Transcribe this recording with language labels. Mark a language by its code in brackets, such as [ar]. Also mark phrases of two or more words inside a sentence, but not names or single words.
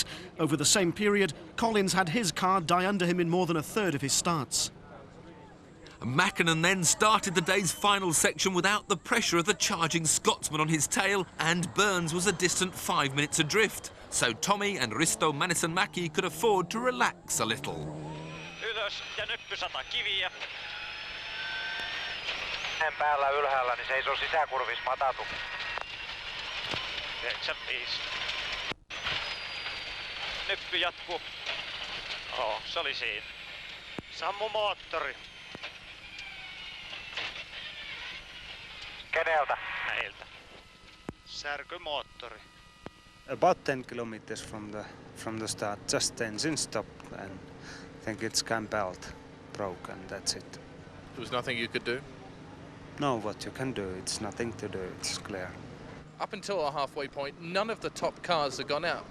[en] Over the same period, Collins had his car die under him in more than a third of his starts. Mäkinen then started the day's final section without the pressure of the charging Scotsman on his tail, and Burns was a distant 5 minutes adrift. So Tommi and Risto Männissen-Mäki could afford to relax a little. [fi] Ylös ja nyppy 100 kiviä. Päällä ylhäällä, niin seisoo sisäkurvissa matatu. 95. Nyppy jatkuu. Joo, se oli siinä. Sammu moottori. Keneltä? Meiltä. Särkymoottori. [en] About 10 kilometers from the start, just the engine stopped, and I think it's cam belt broke, and that's it. There was nothing you could do? No, what you can do, it's nothing to do, it's clear. Up until our halfway point, none of the top cars had gone out.